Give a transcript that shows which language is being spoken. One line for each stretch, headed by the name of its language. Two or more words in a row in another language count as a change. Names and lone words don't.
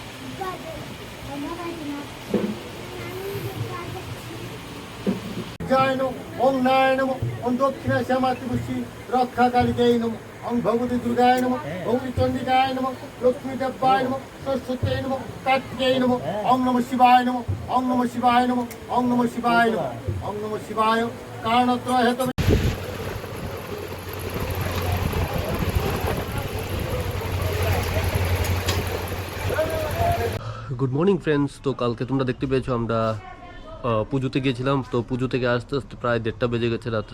Sanskrit: যায় নমঃ ওং নারায়ণ নমঃ ওং দক্ষিণা শ্যামাতিপুষি রক্ষাকারিকায় নমঃ ওং ভগবতী দুর্গায় নমঃ ভগবতী চণ্ডিকায় নমঃ লক্ষ্মী দেব্যায় নমঃ সরস্বতী নমঃ কার্তিকেয় নমঃ ওং নমঃ শিবায় নমঃ ওং নমঃ শিবায় নমঃ ওং নমঃ শিবায় নমঃ ওং নমঃ শিবায় কারণত্রয় হেতু।
English: good morning friends.
Bangla: তো কালকে তোমরা দেখতে পেয়েছো আমরা পুজোতে গিয়েছিলাম। তো পুজো থেকে আস্তে আস্তে প্রায় 1:30 বেজে গেছে রাত্রে।